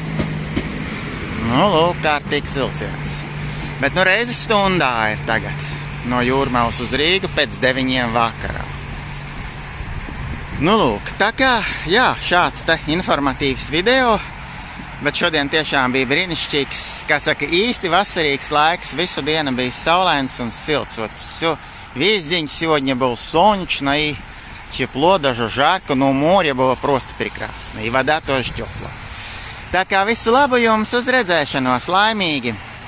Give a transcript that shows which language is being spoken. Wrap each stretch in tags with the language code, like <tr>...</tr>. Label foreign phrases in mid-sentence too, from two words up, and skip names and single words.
<lv>Nu, lūk, kārtīgs vilciens. Bet nu reizi stundā ir tagad. no Jūrmalas uz Rīgu pēc 9 vakarā. Nu, lūk, tā kā, jā, šāds te informatīvs video, bet šodien tiešām bija brīnišķīgs, kā saka, īsti vasarīgs laiks, visu dienu bija saulains un silts.</lv> <ru>Вот весь день сегодня был солнечно и тепло, даже жарко, но море было просто прекрасно, и вода тоже теплая.</ru> <lv>Tā kā visu labu jums, uz redzēšanos, laimīgi!</lv>